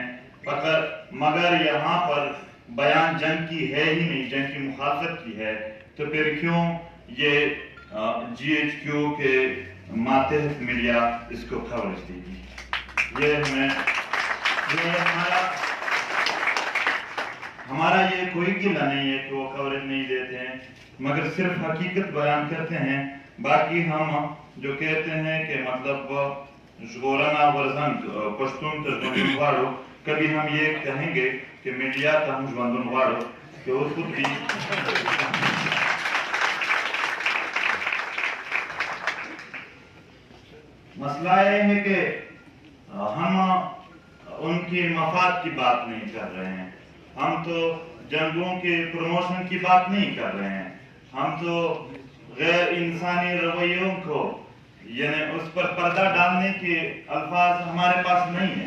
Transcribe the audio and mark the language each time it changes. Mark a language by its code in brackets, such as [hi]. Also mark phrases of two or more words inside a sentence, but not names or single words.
[ur] مگر یہاں پر بیان جنگ کی ہے ہی نہیں، جنگ کی مخالفت کی ہے، تو پھر کیوں یہ جی ایچ کیو کے ماتحت میڈیا اس کو کوریج دے گی؟ یہ ہمارا یہ کوئی گلہ نہیں ہے کہ وہ کوریج نہیں دیتے ہیں، مگر صرف حقیقت بیان کرتے ہیں. باقی ہم جو کہتے ہیں کہ مطلب [ps] ژغورنه ورزنګ پښتون ته ژوندون غواړو، [ur] کبھی ہم یہ کہیں گے کہ میڈیا [ps] ته هم ژوندون غواړو [ur] کہ وہ خود بھی مسئلہ یہ ہے کہ ہم ان کی مفاد کی بات نہیں کر رہے ہیں، ہم تو جنگوں کے پروموشن کی بات نہیں کر رہے ہیں، ہم تو غیر انسانی رویوں کو یعنی اس پر پردہ ڈالنے کے الفاظ ہمارے پاس نہیں ہیں.